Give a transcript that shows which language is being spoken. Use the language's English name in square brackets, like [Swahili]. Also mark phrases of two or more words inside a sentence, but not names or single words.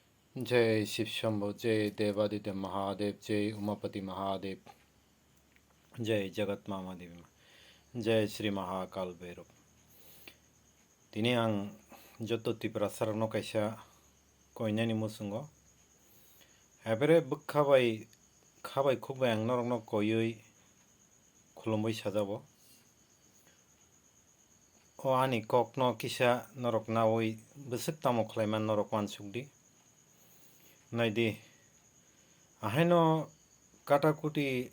[Hindi] जय शिव शंभो, जय देवादित्य महादेव, जय उमापति महादेव, जय जगत मामा देवी, जय श्री महाकाल भैरव। [Bodo] दिनै आं जत त्रिपुरा सारनो कायसा कयनानि मुसुंगो एबारे खाबाय खुबाय आं नरकनो कयै खुलुमबाय साजाबो ओ आनि ककनो किसा नरक नावै बसक तामो खलायमान नरक वानसुकदि नायदि आहायनो काटाकुटी